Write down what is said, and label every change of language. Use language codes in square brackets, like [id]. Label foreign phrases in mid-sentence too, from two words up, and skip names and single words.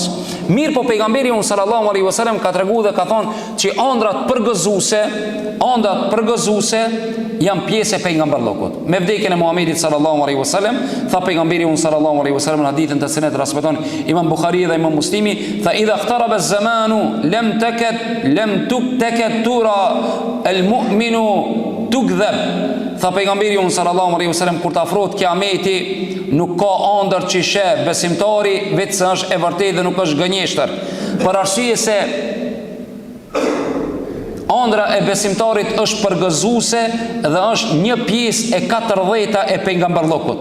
[sq] Mirë po pejgamberi [ar] صلى الله عليه وسلم [sq] ka treguar dhe ka thonë që ëndrat përgëzuese janë pjesë e pejgamberllokut. Me vdekjen e Muhamedit [ar] صلى الله عليه وسلم, [sq] tha pejgamberi [ar] صلى الله عليه وسلم [sq] në hadithin të cilën transmeton Imam Buhari dhe Imam Muslimi, tha [ar] إذا اقترب الزمان لم تكد ترى المؤمن تكذب. [sq] Tha pejgamberi [ar] صلى الله عليه وسلم, [sq] kur të afrohet kiameti, nuk ka ëndër që sheh besimtari vetë se është e vërtetë dhe nuk është gënjeshtër. Për arsye se ëndra e besimtarit është përgëzuese dhe është një pjesë e 40 e pejgamberllokut.